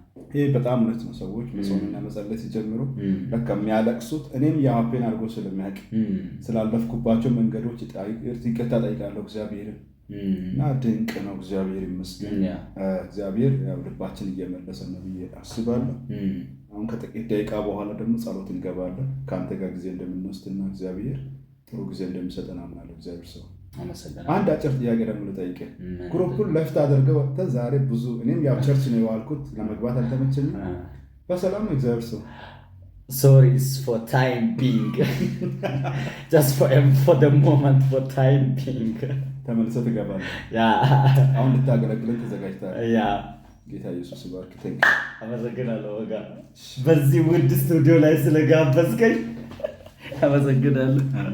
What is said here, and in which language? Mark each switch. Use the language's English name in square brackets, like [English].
[Amharic] ይሄ በጣም እውነት ነው። ሰዎች መጾምና መጸለይ ሲጀምሩ በቃ የሚያለቅሱት እኔም የሀፔን አድርጎ ስለሚያውቅ ስላለፍኩባቸው መንገዶች ይቅርታ ጠይቃለሁ እግዚአብሔርን እና ድንቅ ነው። እግዚአብሔር ይመስገን። እግዚአብሔር ያው ልባችን እየመለሰ ነው ብዬ አስባለሁ። አሁን ከጥቂት ደቂቃ በኋላ ደግሞ ጸሎት እንገባለን። ከአንተ ጋር ጊዜ እንደምንወስድና እግዚአብሔር ጥሩ ጊዜ እንደሚሰጠን አምናለሁ። እግዚአብሔር ሰው አንድ አጭር ጥያቄ ደግሞ ልጠይቅህ። ግሩፑን ለፍት አድርገህ ወጥተህ ዛሬ ብዙ እኔም ያው ቸርች ነው የዋልኩት ለመግባት አልተመቸኝም። በሰላም ነው እግዚአብሔር ሰው? [English] Sorry, it's for time being. Just for the moment, for time being. [Amharic] ተመልሰህ ትገባለህ። አሁን ልታገለግለን ተዘጋጅተሃል። ጌታ ኢየሱስ ይባርክ። አመሰግናለሁ። በዚህ ውድ ስቱዲዮ ላይ ስለጋበዝከኝ አመሰግናለሁ።